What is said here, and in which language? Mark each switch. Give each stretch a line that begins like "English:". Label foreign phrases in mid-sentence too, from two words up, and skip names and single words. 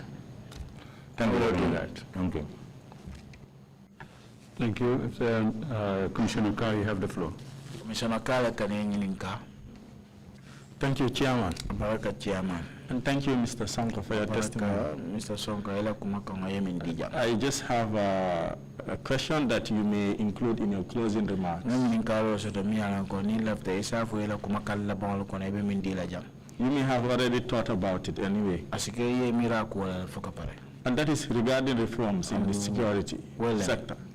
English: Thank you. Do that. Thank you. Thank you. Commissioner Carr, you have the floor. Commissioner Carr, Thank you, Chairman. Baraka Chairman. And thank you, Mr. Sonko, for your testimony. Mr. Sonko, ela kumakanga yemindija. I just have a question that you may include in your closing remarks. You may have already thought about it anyway. And that is regarding reforms in the security sector.